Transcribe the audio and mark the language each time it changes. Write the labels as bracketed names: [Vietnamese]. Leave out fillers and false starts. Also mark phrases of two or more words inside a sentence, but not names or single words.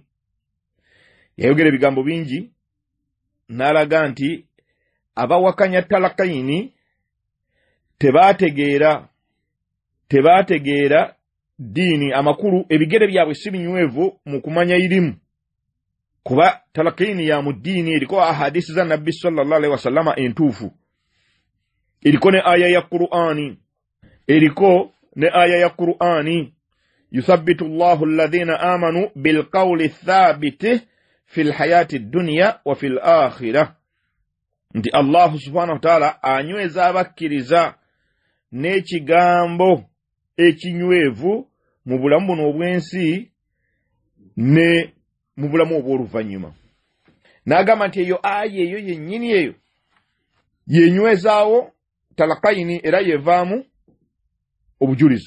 [Ganda] Yayogera ebigambo bingi n'alaga nti abawakanya talakaini tebaategeera dini amakulu, ebigere byabwe si binywevu mu kumanya irimu, kuba talakaini ya muddini eriko ahadisi za nabbi [Arabic] صلى الله عليه وسلم [Ganda] entuufu, eriko ne aya ya Qur'ani [Arabic] يثبت الله الذين آمنوا بالقول الثابت في الحياة الدنيا وفي الآخرة, [Ganda] nti Allah [Arabic] سبحانه وتعالى [Ganda] anyweza abakkiriza n'ekigambo ekinywevu mu bulamu buno obwensi ne mu bulamu obw'oluvannyuma. N'agamba nti eyo aya eyo yennyini eyo yenywezaawo talakaini era yevaamu obujulizi.